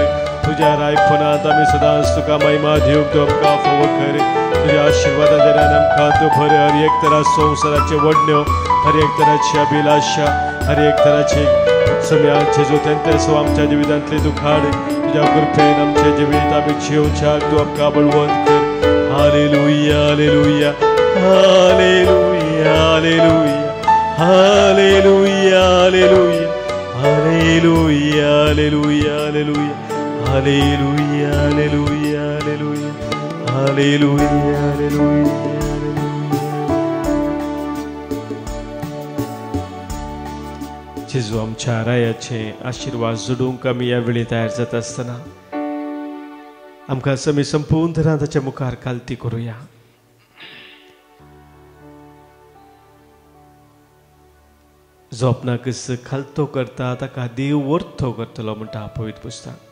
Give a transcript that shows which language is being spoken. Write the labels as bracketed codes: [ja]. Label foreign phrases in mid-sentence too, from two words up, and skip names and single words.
[kok] तुझ्या रायपणात आमी सदांच तुका महिमा दिवंक तूं आमकां फावो कर. तुझ्या आशीर्वादान आमकां तूं भर. हर एक तरा संवसाराचे वडण्यो, हर एक तराची अभिलाषा, हर एक तराची सम्या जेजू तेंचो आमच्या जिवितांतली तूं काड. तुझ्या कृपेन आमचें जिवीत आमी जिवच्याक तूं आमकां बळवंत कर. हालेलुया, हालेलुया, हालेलुया, हालेलुया, हालेलुया, हालेलुया, हालेलुया, हालेलुया, हालेलुया, हालेलुया, हालेलुया, हालेलुया, हालेलुया, हालेलुया. जेजू आमच्या रायाचे आशीर्वाद जोडूंक आमी ह्या वेळी तयार जाता आसतना आमकां आमी संपूर्ण तरां ताच्या मुखार कालती करुया. जो आपणाक खालतो करता ताका देव वरतो करतलो म्हणटा पवित्र पुस्तक.